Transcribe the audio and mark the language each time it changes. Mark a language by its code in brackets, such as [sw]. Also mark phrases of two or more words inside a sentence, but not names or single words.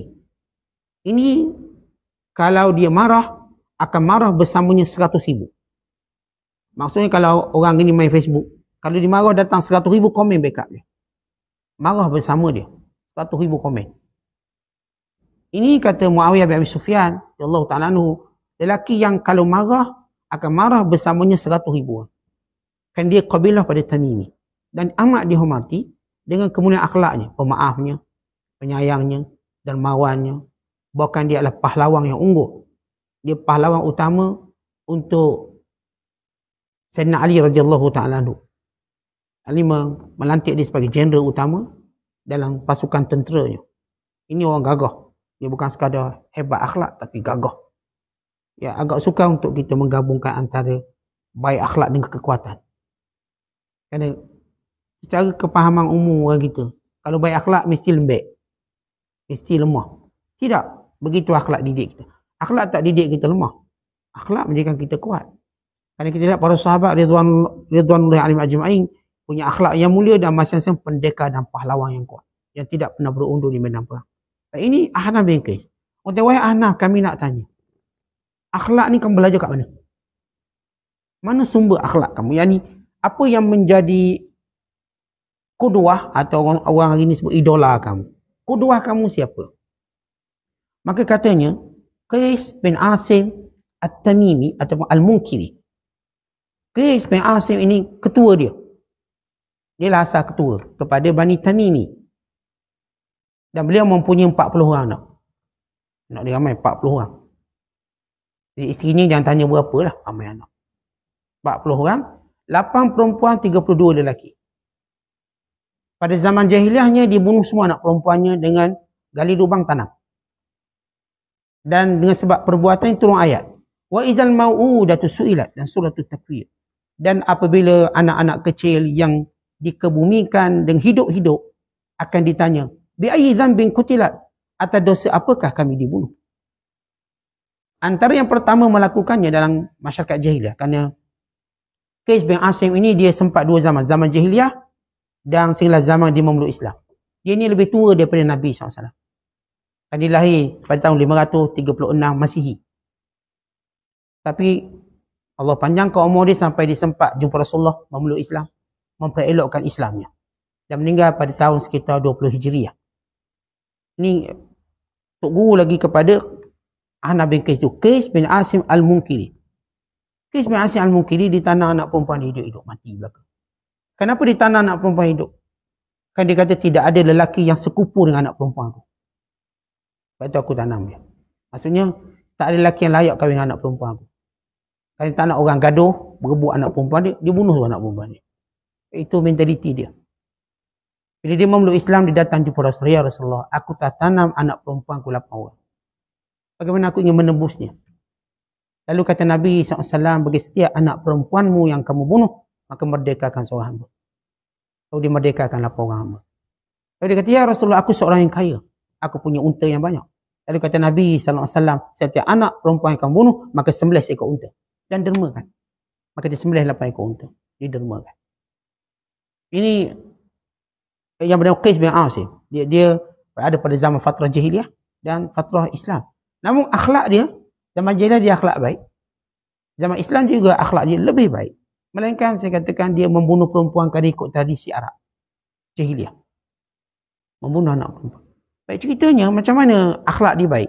[ms] Ini kalau dia marah, akan marah bersamanya 100,000. Maksudnya kalau orang ini main Facebook, kalau dia marah datang 100,000 komen backup dia. Marah bersama dia. 100,000 komen. Ini kata Muawiyah bin Abi Sufyan, [ar] الله تعالى عنه, [ms] lelaki yang kalau marah, akan marah bersamanya 100,000 orang. Kan dia kabilah pada Tamimi. Dan amat dihormati dengan kemuliaan akhlaknya, pemaafnya, penyayangnya, dermawannya. Bahkan dia adalah pahlawan yang unggul. Dia pahlawan utama untuk Sayyidina Ali [ar] رضي الله تعالى عنه. [ms] Ali melantik dia sebagai jeneral utama dalam pasukan tenteranya. Ini orang gagah. Dia bukan sekadar hebat akhlak, tapi gagah. Ya, agak sukar untuk kita menggabungkan antara baik akhlak dengan kekuatan. Kerana secara kepahaman umum orang kita, kalau baik akhlak mesti lembek, mesti lemah. Tidak. Begitu akhlak didik kita. Akhlak tak didik kita lemah. Akhlak menjadikan kita kuat. Kerana kita lihat para sahabat [ar] رضوان الله عليهم أجمعين [ms] punya akhlak yang mulia dan masing-masing pendekar dan pahlawan yang kuat, yang tidak pernah berundur di medan perang. Ini Ahnaf bin Qais. Wahai Ahnaf, kami nak tanya, akhlak ni kamu belajar kat mana? Mana sumber akhlak kamu? Yang ni, apa yang menjadi qudwah, atau orang hari ni sebut idola kamu? Qudwah kamu siapa? Maka katanya Qais bin Asim At-Tamimi ataupun Al-Munkiri. Qais bin Asim ini ketua dia. Dia lah asal ketua kepada Bani Tamimi. Dan beliau mempunyai 40 orang anak. Anak dia ramai 40 orang. Jadi isterinya jangan tanya berapa lah ramai anak. 40 orang, 8 perempuan, 32 lelaki. Pada zaman jahiliahnya dia bunuh semua anak perempuannya dengan gali lubang tanam. Dan dengan sebab perbuatan turun ayat. [ar] وإذا الموءودة سئلت, [ms] dan suratul takwir. Dan apabila anak-anak kecil yang dikebumikan dan hidup-hidup akan ditanya, [ar] بأي ذنب قتلت, [ms] atas dosa apakah kami dibunuh? Antara yang pertama melakukannya dalam masyarakat jahiliah, kerana Qais bin Asim ini dia sempat dua zaman, zaman jahiliah dan setelah zaman dia memeluk Islam. Dia ini lebih tua daripada Nabi SAW. Dia lahir pada tahun 536 Masihi. Tapi Allah panjangkan umur dia sampai dia sempat jumpa Rasulullah, memeluk Islam, memperelokkan Islamnya. Dan meninggal pada tahun sekitar 20 Hijriah. Ini Tok Guru lagi kepada Ahnaf bin Qais itu. Qais bin Asim Al-Munkiri. Qais bin Asim Al-Munkiri ditanah anak perempuan hidup-hidup, mati belakang. Kenapa ditanah anak perempuan hidup? Kan dia kata tidak ada lelaki yang sekupu dengan anak perempuan aku. Sebab itu aku tanam dia. Maksudnya tak ada lelaki yang layak kahwin dengan anak perempuan aku. Kalau dia tak nak orang gaduh, berebut anak perempuan dia, dia bunuh anak perempuan dia. Itu mentaliti dia. Bila dia memeluk Islam, dia datang jumpa Rasulullah. Ya Rasulullah, aku tak tanam anak perempuan aku 8 orang. Bagaimana aku ingin menebusnya? Lalu kata Nabi SAW, bagi setiap anak perempuanmu yang kamu bunuh, maka merdekakan seorang hamba. Lalu dia merdekakan 8 orang hamba. Lalu dia kata, ya Rasulullah, aku seorang yang kaya. Aku punya unta yang banyak. Lalu kata Nabi SAW, setiap anak perempuan yang kamu bunuh, maka 11 ekor unta. Dan dermakan. Maka dia 9 8 ekor unta. Dia dermakan. Ini yang bernama Qais bin Asim. Dia berada pada zaman fatrah jahiliah dan fatrah Islam. Namun akhlak dia, zaman jahiliah dia akhlak baik. Zaman Islam juga akhlak dia lebih baik. Melainkan saya katakan dia membunuh perempuan kerana ikut tradisi Arab. Jahiliah. Membunuh anak perempuan. Baik, ceritanya macam mana akhlak dia baik.